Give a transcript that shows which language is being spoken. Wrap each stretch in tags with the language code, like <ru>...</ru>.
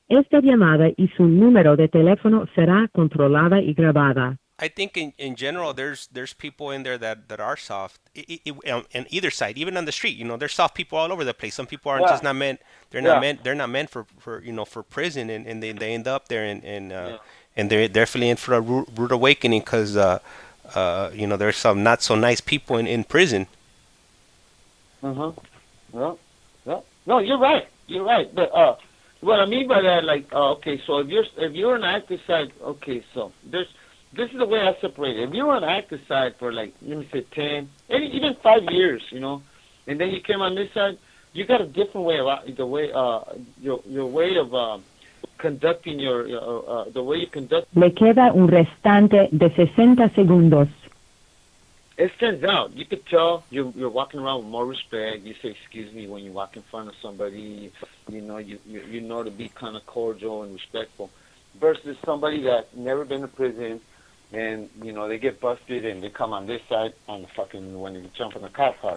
<es>Esta llamada y su número de teléfono será controlada y grabada.</es> <en>I think in general, there's people in there that are soft. On either side, even on the street, there's soft people all over the place. Some people aren't just not meant. They're not meant. They're not meant for prison, and they end up there, and they're definitely in for a rude awakening because there's some not so nice people in prison. Well. No, you're right. You're right. But what I mean by that, okay, so if you're on the active side, okay, so this is the way I separate it. If you're on the active side for let me say 10, even 5 years, and then you came on this side, you got a different way of your way of conducting the way you conduct.</en> <es>Le queda un restante de 60 segundos.</es> <en>It stands out. You could tell you're walking around with more respect. You say excuse me when you walk in front of somebody. You know to be kind of cordial and respectful. Versus somebody that's never been to prison, and they get busted and they come on this side on the fucking when they jump in the cop car.</en>